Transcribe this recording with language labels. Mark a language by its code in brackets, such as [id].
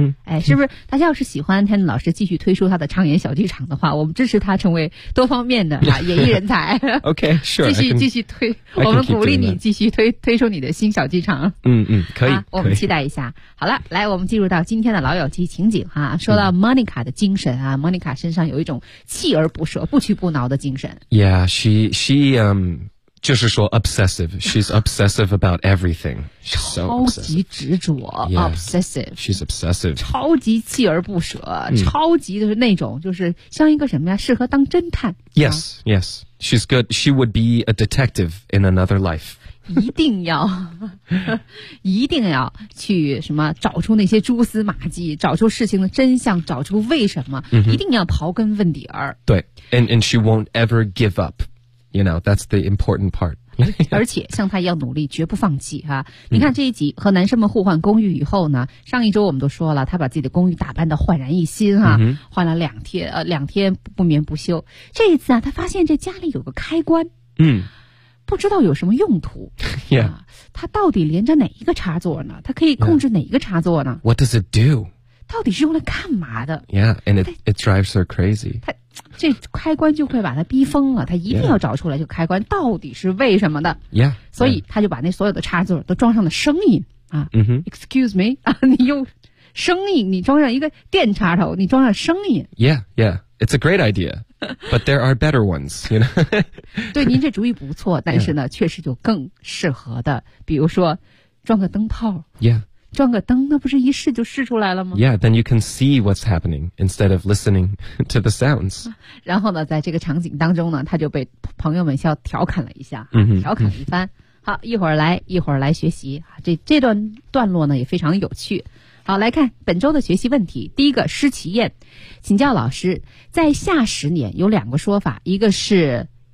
[zh] 哎，是不是大家要是喜欢天老师继续推出他的畅饮小剧场的话，我们支持他成为多方面的演艺人才。 [en] OK, sure, [zh] 继续推，我们鼓励你继续推出你的新小剧场。可以，我们期待一下。好了，来，我们进入到今天的老友记情景哈。说到 Monica 的精神啊， Monica 身上有一种锲而不舍不屈不挠的精神。 [en] Yeah, she [zh] 就是说 [en] obsessive, she's obsessive about everything. She's so obsessive. [zh] 超级执着 obsessive. [en] She's obsessive. [zh] 超级锲而不舍，超级就是那种就是像一个什么呀，适合当侦探。 [en] Yes, yes. She's good. She would be a detective in another life. [zh] 一定要去什么找出那些蛛丝马迹，找出事情的真相，找出为什么，一定要刨根问底儿。 [en] 对， and she won't ever give up. You know, that's the important part. [zh] 而且像他一样努力，绝不放弃哈。你看这一集和男生们互换公寓以后呢，上一周我们都说了，他把自己的公寓打扮得焕然一新哈，换了两天不眠不休。这一次啊，他发现这家里有个开关，不知道有什么用途。 [en] Yeah. [zh] 他到底连着哪一个插座呢？他可以控制哪一个插座呢？ [en] What does it do? [zh] 到底是用来干嘛的？ [en] Yeah, and it drives her crazy. [zh] 这开关就会把他逼疯了，他一定要找出来这个开关到底是为什么的。 [en] Yeah, [zh] 所以他就把那所有的插座都装上了声音啊。 [en] Excuse me, [zh] 你用声音，你装上一个电插头，你装上声音。 [en] Yeah, yeah, it's a great idea, but there are better ones, you know. [zh] 对，您这主意不错，但是呢，确实就更适合的，比如说装个灯泡。 [en] Yeah. [zh] 装个灯，那不是一试就试出来了吗？ [en] Yeah, then you can see what's happening instead of listening to the sounds. [zh] 然后呢，在这个场景当中呢，他就被朋友们笑调侃了一下，调侃一番。好，一会儿来学习。这段段落呢也非常有趣。好，来看本周的学习问题。第一个，施其燕，请教老师，在下十年有两个说法，一个是